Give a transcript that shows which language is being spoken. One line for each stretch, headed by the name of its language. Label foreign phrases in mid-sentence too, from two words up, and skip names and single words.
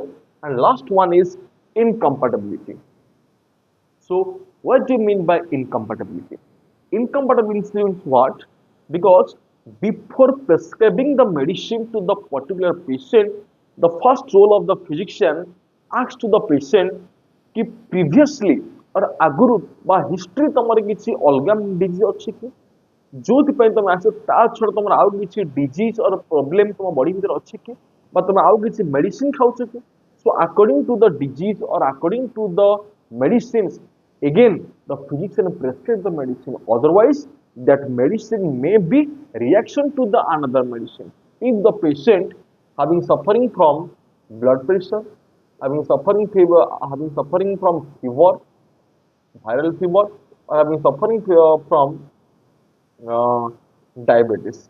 English: And last one is incompatibility. So, what do you mean by incompatibility? Incompatibility means what? Because before prescribing the medicine to the particular patient, the first role of the physician asks to the patient कि previously or
Odia: ଆଗରୁ ବା
English: history
Odia: ତମର କିଛି ଅଲଗା disease ଅଛି କି ଯୋଉଥିପାଇଁ ତମେ ଆସ ତା ଛଡ଼ା ତମର ଆଉ କିଛି
English: disease or problem
Odia: ତମ body ଭିତରେ ଅଛି କି ବା ତମେ ଆଉ କିଛି medicine ଖାଉଛ କି
English: so according to the disease or according to the medicines again the physician prescribe the medicine otherwise that medicine may be reaction to the another medicine if the patient having suffering from blood pressure having suffering fever having suffering from fever viral fever or having suffering from uh, diabetes.